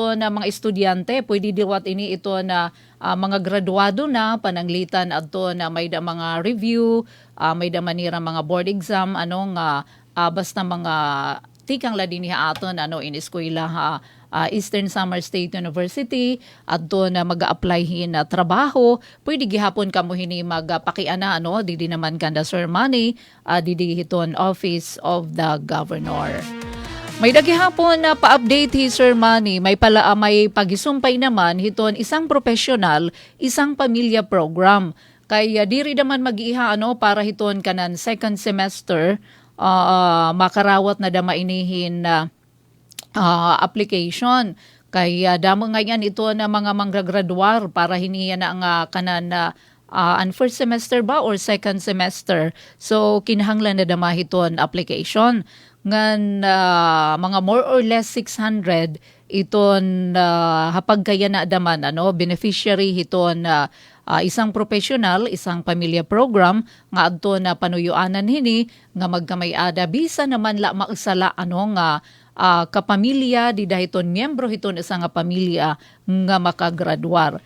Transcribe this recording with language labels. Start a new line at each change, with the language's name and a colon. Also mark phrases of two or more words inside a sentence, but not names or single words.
Waray: na mga estudyante, pwede diwat ini ito na mga graduado na pananglitan adto na may da mga review, may da manira mga
English: board exam
Waray: basta mga tikang la din aton in eskwela Eastern Samar State University adto na mag-apply na trabaho, pwede gihapon kamo hini magpakiana didi naman kanda Sir Manny didi hiton Office of the Governor. May dagihapon na pa-update Sir Manny, may pagisumpay naman hiton isang professional, isang pamilya program. Kaya diri naman mag-iha para hiton
English: second semester
Waray: makarawat na dama inihin application. Kaya damo ngayon ito na mga manggraduar para hiniya na nga
English: first semester
Waray: ba
English: or second semester.
Waray: So kinahanglan na dama hiton application. Ngan mga
English: more or less
Waray: 600 iton hapag kaya na daman beneficiary hiton isang professional, isang pamilya program nga adto na panuyuanan hini nga magkamay-ada bisa naman la mausala nga kapamilya di dahiton miyembro hiton isang pamilya nga makagraduar.